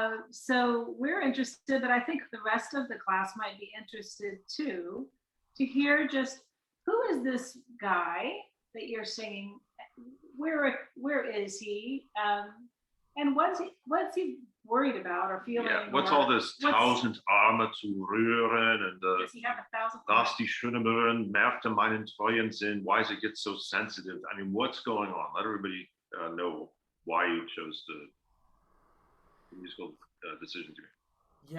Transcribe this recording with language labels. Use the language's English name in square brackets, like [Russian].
[English] So we're interested, but I think the rest of the class might be interested too, to hear just who is this guy that you're singing? Where is he? And what's he worried about or feeling? Yeah. What's all this [German] tausend Arme zu rühren [English] and does he have 1,000? [German] dass die schöne Müllerin merkte meinen treuen Sinn? [English] Why does it get so sensitive? I mean, what's going on? Let everybody know why you chose the musical decision to make.